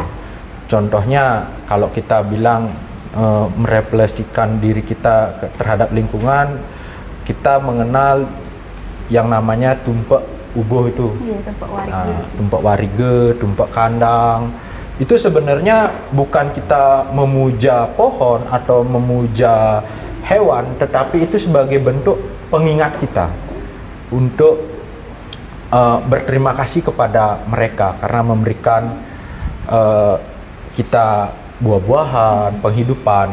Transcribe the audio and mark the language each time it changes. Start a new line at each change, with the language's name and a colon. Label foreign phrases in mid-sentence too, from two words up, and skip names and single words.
Indonesian: Contohnya kalau kita bilang merefleksikan diri kita terhadap lingkungan, kita mengenal yang namanya tumpak ubuh itu. Tumpak warige, tumpak kandang. Itu sebenarnya bukan kita memuja pohon atau memuja hewan, tetapi itu sebagai bentuk pengingat kita untuk berterima kasih kepada mereka karena memberikan kita buah-buahan, penghidupan.